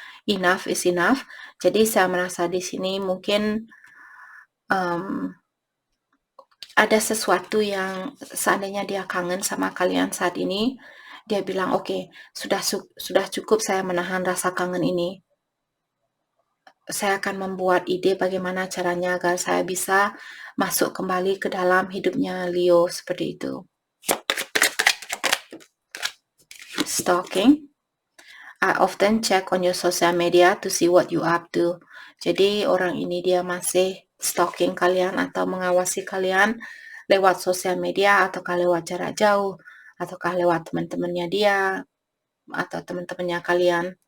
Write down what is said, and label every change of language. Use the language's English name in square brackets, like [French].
[English] Enough is enough. [Indonesian] Jadi saya merasa di sini mungkin ada sesuatu yang seandainya dia kangen sama kalian saat ini, dia bilang oke, sudah cukup saya menahan rasa kangen ini. Saya akan membuat ide bagaimana caranya agar saya bisa masuk kembali ke dalam hidupnya Leo seperti itu. [English] Stalking. I often check on your social media to see what you up to. [Indonesian] Jadi orang ini dia masih stalking kalian atau mengawasi kalian lewat sosial media ataukah lewat jarak jauh ataukah lewat teman-temannya dia atau teman-temannya kalian.